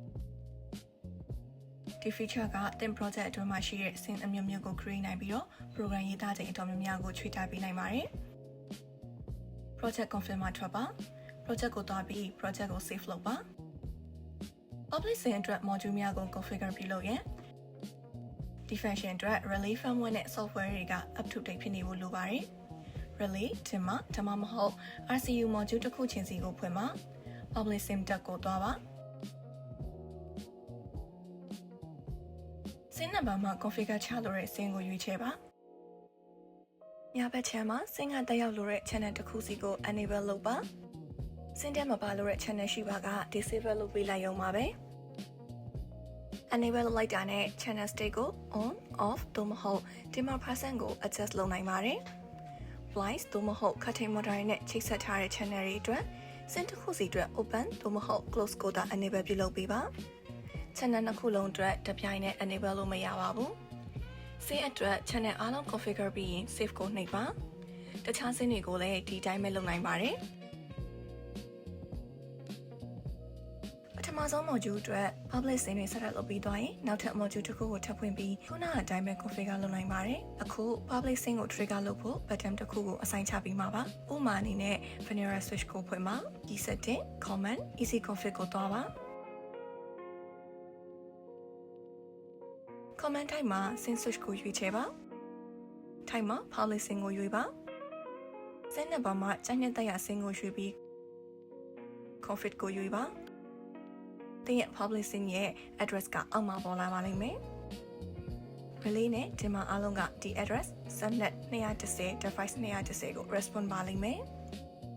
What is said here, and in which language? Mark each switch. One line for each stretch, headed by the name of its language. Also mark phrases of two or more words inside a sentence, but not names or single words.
Burmese: ဒီ feature ကသင် project အတွင်းမှာရှိတဲ့ sim အမျိုးမျိုးကို create နိုင်ပြီးတော့ program ရေးသားချိန်အတော်များများကိုချွေထားပေးနိုင်ပါတယ်
English: project config
Burmese: မှာထွက်ပါ project ကိုသွားပြီး project ကို save လုပ်ပါ
English: public sim
Burmese: အတွက် module များကို configure ပြုလုပ်ရန်ဒီ function အတွက်
English: relay firmware
Burmese: နဲ့ software တွေက
English: up to date
Burmese: ဖြစ်နေဖို့လိုပါတယ် relay ဒီမှာဒါမှမဟုတ်
English: RCU module
Burmese: တစ်ခုချင်းစီကိုဖွင့်ပါ
English: public sim
Burmese: တက်ကိုသွားပါ sim နံပါတ်မှာ configure ချလို့တဲ့ sim ကိုရွေးချယ်ပါညဘက်ချမ်းမှာ sim ကတက်ရောက်လို့တဲ့ channel တစ်ခုစီကို enable လုပ်ပါ sim ထဲမှာပါလို့တဲ့ channel ရှိပါက disable လုပ်ပေးလိုက်ရုံပါပဲ enable လိုက်တာနဲ့
English: channel state
Burmese: ကို
English: on off
Burmese: သို့မဟုတ်
English: dimmer percent
Burmese: ကို adjust လုပ်နိုင်ပါတယ် Flies သို့မဟုတ်
English: cutting motor
Burmese: နဲ့ချိတ်ဆက်ထားတဲ့ channel တွေအတွက် sim တစ်ခုစီအတွက် open သို့မဟုတ် close ကိုသာ enable ပြုလုပ်ပေးပါ channel နှစ်ခုလုံးအတွက်တစ်ပြိုင်နက် enable လို့မရပါဘူး sim အတွက် channel အားလုံး configure ပြီးရင် save ကိုနှိပ်ပါတခြား sim တွေကိုလည်းဒီတိုင်းပဲလုပ်နိုင်ပါတယ် ပထမဆုံး module အတွက်
English: public sim
Burmese: တွေ
English: set up
Burmese: လုပ်ပြီးသွားရင်နောက်ထပ် module တစ်ခုကိုထပ်ဖွင့်ပြီးခုနကအတိုင်းပဲ configure လုပ်နိုင်ပါတယ်အခု
English: public sim
Burmese: ကို trigger လုပ်ဖို့ button တစ်ခုကို assign ချပေးမှာပါဥပမာအနေနဲ့
English: vanilla switch
Burmese: ကိုဖွင့်ပါ
English: key setting command easy config
Burmese: ကိုသွားပါ
English: command type
Burmese: မှာ
English: sim switch
Burmese: ကိုရွေးချယ်ပါ type မှာ
English: public sim
Burmese: ကိုရွေးပါ sim နံပါတ်မှာကြိုက်တဲ့တက်ရ sim ကိုရွေးပြီး config ကိုရွေးပါသင်ရဲ့
English: public sim
Burmese: ရဲ့ address ကအောက်မှာပေါ်လာပါလိမ့်မယ် relay နဲ့ဒီမှာအားလုံးကဒီ
English: address subnet 210 device 210
Burmese: ကို respond ပါလိမ့်မယ်